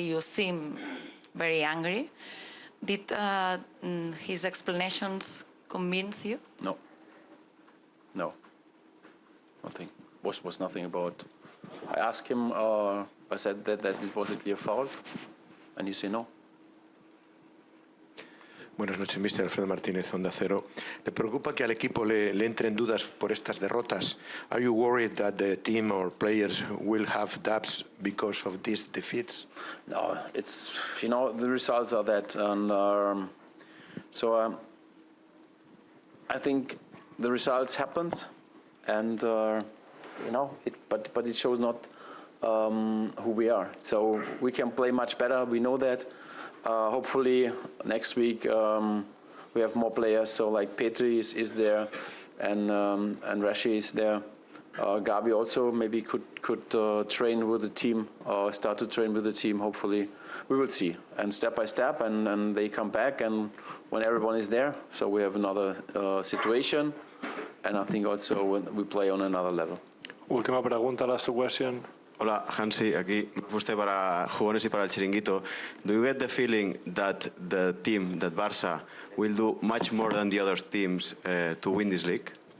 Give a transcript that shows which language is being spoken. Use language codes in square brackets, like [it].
[en] You seem very angry. Did his explanations convince you? No. Nothing. Was nothing about. I asked him. I said that this was a clear foul, and he said no. [es] Buenas noches, Mr. Alfredo Martínez, Onda Cero. ¿Le preocupa que al equipo le entren dudas por estas derrotas? [en] Are you worried that the team or players will have doubts because of these defeats? No, it's, the results are that. And so I think the results happened, and, but it shows not who we are. So we can play much better, we know that. Hopefully next week we have more players. So like Petri is there, and Rashi is there. Gabi also maybe could train with the team, or start to train with the team. Hopefully, we will see. And step by step, and they come back, and when everyone is there, so we have another situation. And I think also when we play on another level. [es] Última pregunta, [en] last question. [es] Hola, Hansi, aquí usted para Jugones y para el Chiringuito. [en] Do you get the feeling that the team, that Barça, will do much more than the other teams to win this league?